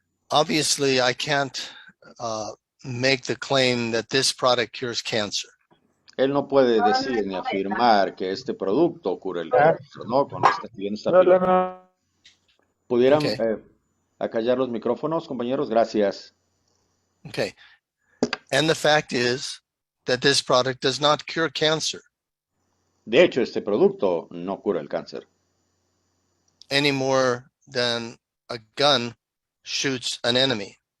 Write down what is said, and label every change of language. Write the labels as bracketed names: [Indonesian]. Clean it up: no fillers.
[English] Obviously, I can't make the claim that this product cures cancer. [Spanish] Él no puede decir ni afirmar que este producto cura el cáncer, ¿no? Con esta filosofía. ¿Pudieran [English] Okay. [Spanish] acallar los micrófonos, compañeros? Gracias. [English] Okay. And the fact is that this product does not cure cancer [Spanish] De hecho, este producto no cura el cáncer. [English] any more than a gun shoots an enemy.